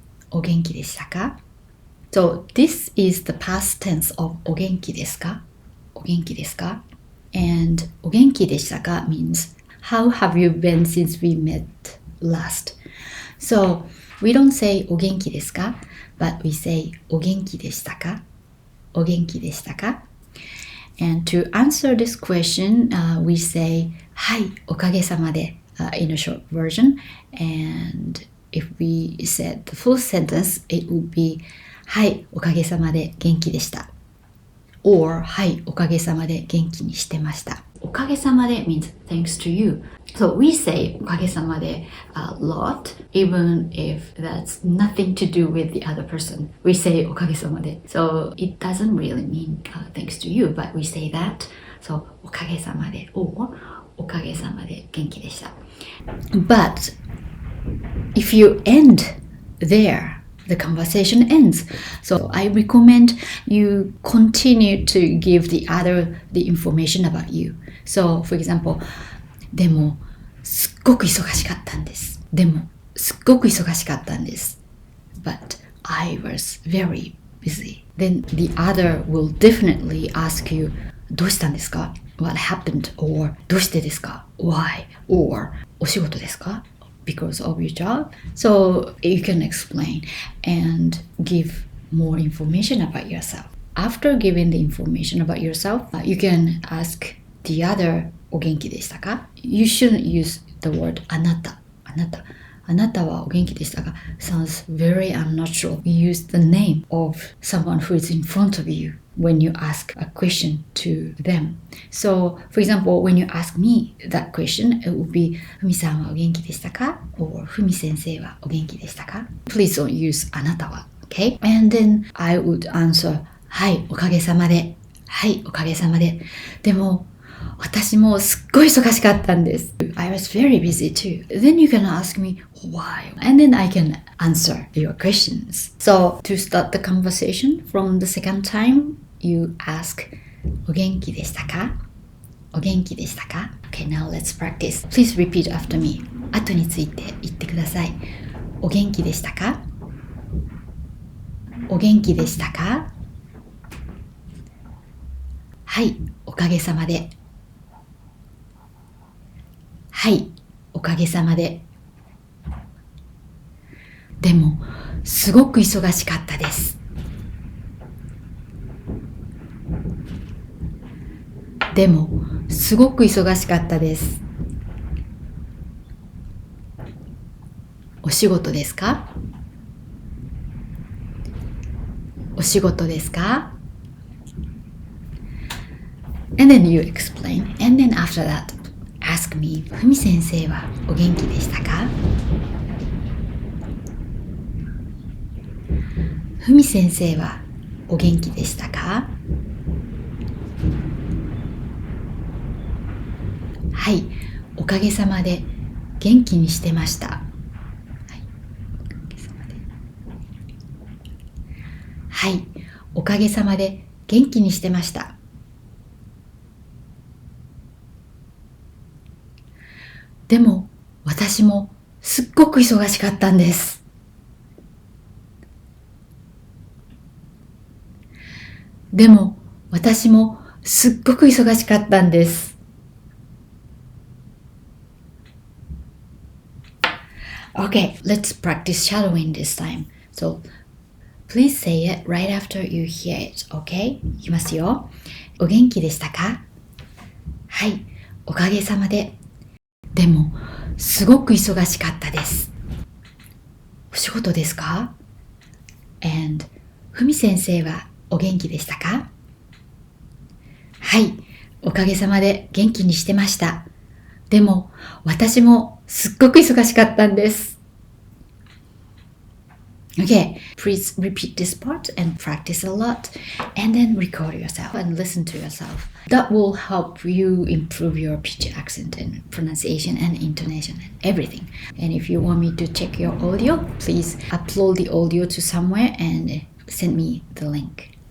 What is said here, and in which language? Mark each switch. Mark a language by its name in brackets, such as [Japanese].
[Japanese] お元気でしたか? [English] So this is the past tense of [Japanese] お元気ですか? お元気ですか? [English] And [Japanese] お元気でしたか [English] means how have you been since we met last? So we don't say [Japanese] お元気ですか? [English] But we say [Japanese] お元気でしたか? お元気でしたか? [English] And to answer this question, we say [Japanese] はい、おかげさまで [English] in a short version. And if we said the full sentence, it would be [Japanese] はい、おかげさまで元気でした。 Or はい、おかげさまで元気にしてました。おかげさまで [English] means thanks to you. So we say おかげさまで a lot, even if that's nothing to do with the other person. We say [Japanese] おかげさまで. [English] So it doesn't really mean thanks to you, but we say that. [Japanese] So おかげさまで or おかげさまで元気でした。 [English] But if you end there, the conversation ends. So I recommend you continue to give the information about you. So, for example, [Japanese] でもすっごく忙しかったんです。でもすっごく忙しかったんです。 [English] But I was very busy. Then the other will definitely ask you [Japanese] どうしたんですか? [English] What happened? Or [Japanese] どうしてですか? [English] Why? Or [Japanese] お仕事ですか? [English] Because of your job. So you can explain and give more information about yourself. After giving the information about yourself, you can ask the other [Japanese] お元気でしたか? [English] You shouldn't use the word [Japanese] あなたはお元気でしたか? [English] Sounds very unnatural. You use the name of someone who is in front of you when you ask a question to them. So, for example, when you ask me that question, it would be [Japanese] ふみさんはお元気でしたか? Or ふみ先生はお元気でしたか? [English] Please don't use [Japanese] あなたは。 [English] Okay? And then I would answer [Japanese] はい、おかげさまで。はい、おかげさまで。でも、私もすっごい忙しかったんです。 [English] I was very busy too. Then you can ask me why. And then I can answer your questions. So, to start the conversation from the second time, you ask [Japanese] お元気でしたか? お元気でしたか? [English] Okay, now let's practice. Please repeat after me. [Japanese] 後について言ってください。お元気でしたか? お元気でしたか? はい、おかげさまで。はい、おかげさまで。でも、すごく忙しかったです。でも、すごく忙しかったです。お仕事ですか? お仕事ですか? [English] And then you explain. And then after that, ask me, [Japanese] ふみ先生はお元気でしたか? ふみ先生はお元気でしたか? はい、おかげさまで元気にしてました。はい、おかげさまで元気にしてました。でも、私もすっごく忙しかったんです。でも、私もすっごく忙しかったんです。 [English] Okay, let's practice shadowing this time. So, please say it right after you hear it, okay? [Japanese] いきますよ。お元気でしたか?はい、おかげさまで。でも、すごく忙しかったです。お仕事ですか? And ふみ先生はお元気でしたか? はい、おかげさまで元気にしてました。でも、私もすっごく忙しかったんです。 [English] Okay, please repeat this part and practice a lot, and then record yourself and listen to yourself. That will help you improve your pitch accent and pronunciation and intonation and everything. And if you want me to check your audio, please upload the audio to somewhere and send me the link.